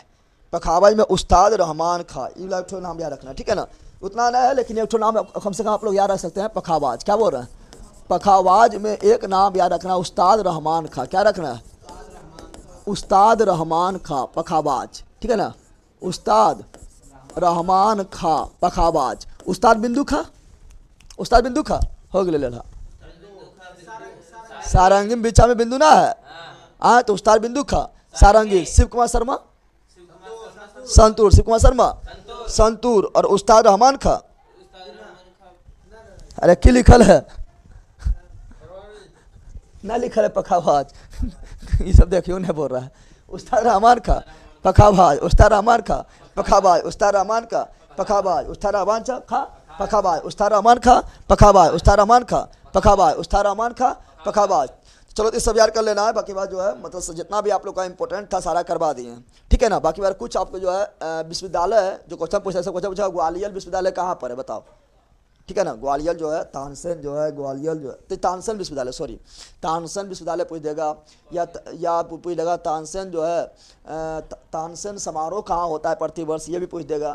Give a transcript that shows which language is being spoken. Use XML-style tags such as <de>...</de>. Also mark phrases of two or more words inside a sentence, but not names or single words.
<hi>पखावज में उस्ताद रहमान खां, ये एक तो नाम याद रखना है, ठीक है ना। उतना नहीं है लेकिन एक तो नाम कम से कम आप लोग याद रख सकते हैं, पखावाज। क्या बोल रहे हैं? पखावाज में एक नाम याद रखना है उस्ताद रहमान खां। क्या रखना है? उस्ताद रहमान खां, पखावाज, ठीक है ना। उस्ताद रहमान खां पखावाज। उस्ताद बिंदु खां, उस्ताद बिंदु खां हो गया लेला। सारंगी में बीचा में बिंदु ना है, हाँ तो उस्ताद बिंदु खां। सारंगी शिव कुमार शर्मा, संतूर शिव कुमार शर्मा संतूर, और उस्ताद रहमान खां। अरे क्या लिखल है? ना लिखल है पखावाज ये सब देखियो नहीं बोल रहा है। उस्ताद रहमान खां पखावाज, उस्ताद रहमान खां पखावाज, उस्ताद रहमान खां पखावाज, उस्ताद रहमान खां पखावाज, उस्ताद रहमान खां पखावाज, उस्ताद रहमान खां पखावाज, उस्ताद रहमान खां पखावाज। चलो तो सब याद कर लेना है, बाकी बात जो है मतलब जितना भी आप लोग का इंपॉर्टेंट था सारा करवा दिए हैं, ठीक है ना। बाकी बार कुछ आपको जो है विश्वविद्यालय है जो क्वेश्चन पूछा, ऐसा क्वेश्चन पूछा ग्वालियर विश्वविद्यालय कहाँ पर है बताओ, ठीक है ना। ग्वालियर जो है तानसेन जो है, ग्वालियर जो है तो तानसेन विश्वविद्यालय, सॉरी तानसेन विश्वविद्यालय पूछ देगा, या पूछ देगा तानसेन जो है तानसेन समारोह कहाँ होता है प्रतिवर्ष, ये भी पूछ देगा।</hi>